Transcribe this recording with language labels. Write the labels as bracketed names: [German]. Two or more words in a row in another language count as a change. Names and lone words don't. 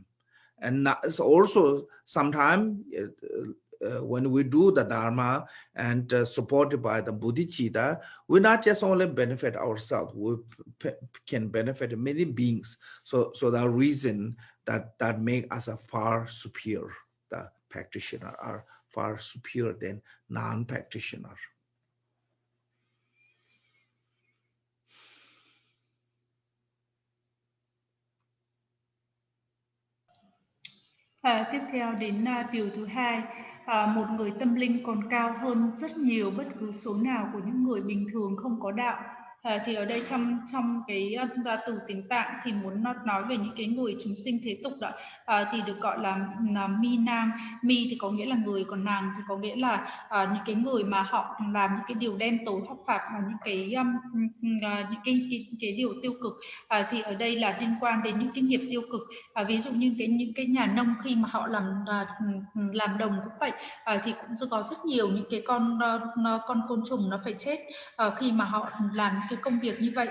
[English] And so also sometimes when we do the Dharma and supported by the Bodhicitta, we not just only benefit ourselves, we can benefit many beings. So the reason that make us a far superior, the practitioner are far superior than non-practitioner. [Vietnamese] Tiếp theo đến điều thứ hai, một người tâm linh còn cao hơn rất nhiều bất cứ số nào của những người bình thường không có đạo. Thì ở đây trong cái từ tiếng Tạng thì muốn nói về những cái người chúng sinh thế tục đó, thì được gọi là [Tibetan] mi nang. [Vietnamese] Mi thì có nghĩa là người, còn nàng thì có nghĩa là những cái người mà họ làm những cái điều đen tối hoặc phạm vào những cái điều tiêu cực. Thì ở đây là liên quan đến những cái nghiệp tiêu cực. Ví dụ như những cái nhà nông khi mà họ làm đồng cũng vậy, thì cũng có rất nhiều những cái con côn trùng nó phải chết khi mà họ làm những cái công việc như vậy.